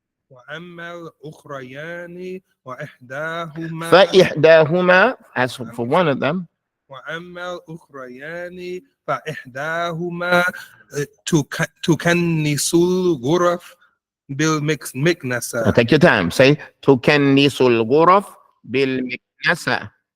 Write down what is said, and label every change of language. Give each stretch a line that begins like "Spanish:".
Arabic: وأما الأخريان وإحداهما فإحداهما,
English: as for one of them,
Arabic: وأما الأخريان فإحداهما تكنس الغرف بالمكنسة.
English: Take your time. Say
Arabic: تكنس الغرف بالمكنسة.